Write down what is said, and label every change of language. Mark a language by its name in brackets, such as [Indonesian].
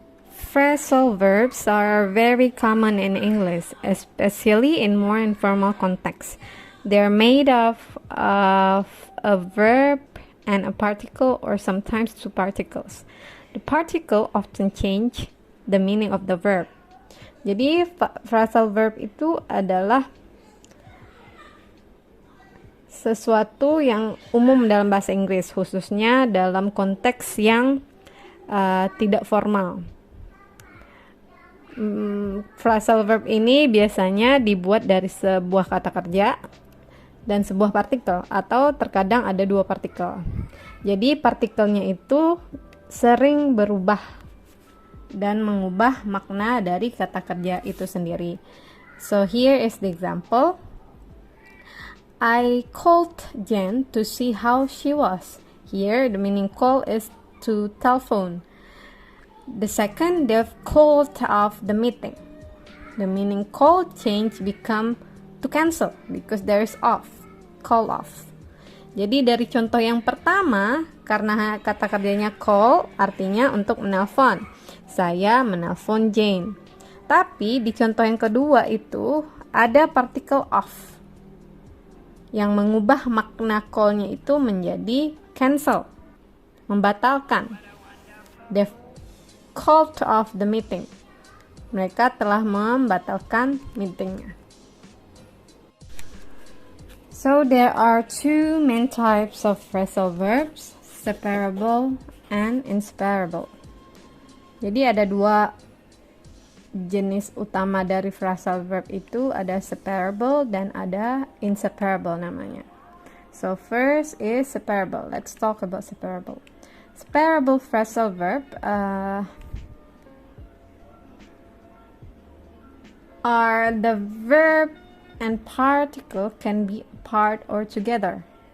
[English] Phrasal verbs are very common in English, especially in more informal contexts. They are made of a verb and a particle, or sometimes two particles. The particle often change the meaning of the verb. [Indonesian] Jadi phrasal verb itu adalah sesuatu yang umum dalam bahasa Inggris, khususnya dalam konteks yang tidak formal. Phrasal verb ini biasanya dibuat dari sebuah kata kerja dan sebuah partikel, atau terkadang ada dua partikel. Jadi partikelnya itu sering berubah dan mengubah makna dari kata kerja itu sendiri. [English] So here is the example. I called Jen to see how she was. Here the meaning call is to telephone. The second, they've called off the meeting. The meaning call change become to cancel because there is off, call off. [Indonesian] Jadi dari contoh yang pertama, karena kata kerjanya call artinya untuk menelpon. Saya menelpon Jane. Tapi di contoh yang kedua itu ada particle off yang mengubah makna call-nya itu menjadi cancel, membatalkan. [English] They've called off the meeting. [Indonesian] Mereka telah membatalkan meetingnya. [English] So there are two main types of phrasal verbs, separable and inseparable. [Indonesian] Jadi ada dua jenis utama dari phrasal verb itu, ada separable dan ada inseparable namanya. [English] So first is separable. Let's talk about separable. Separable phrasal verb are the verb and particle can be apart or together.